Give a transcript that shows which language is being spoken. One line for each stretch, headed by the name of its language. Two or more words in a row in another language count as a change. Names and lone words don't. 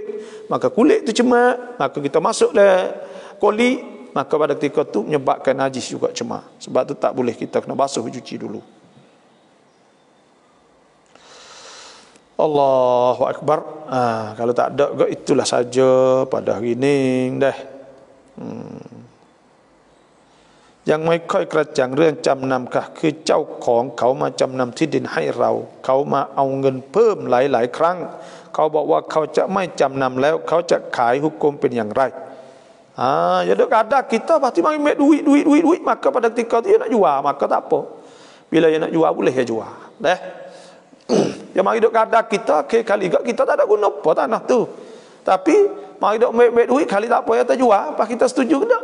Malay: Maka kulit tu cemak, maka kita masuklah koli, maka pada ketika tu menyebabkan najis juga cemak. Sebab tu tak boleh, kita kena basuh, cuci dulu.
Arabic: الله أكبر.
Malay: Kalau tak ada juga itulah saja pada hari ni dah.
Thai: Yang ไม่ค่อยกระจ่างเรื่องจำนำค่ะคือเจ้าของเขามาจำนำที่ดินให้เราเขามาเอาเงินเพิ่มหลาย ๆครั้งเขาบอกว่าเขาจะไม่จำนำแล้วเขาจะขายhukumเป็นอย่างไร
Malay: jadi kadang kita pasti ambil duit maka pada ketika dia nak jual maka tak apa bila dia nak jual boleh dia jual dah dia mari duk kadang kita kali kita tak ada guna apa tanah tu tapi mari duk ambil duit kali tak apa dia tak jual apa kita setuju ke tak?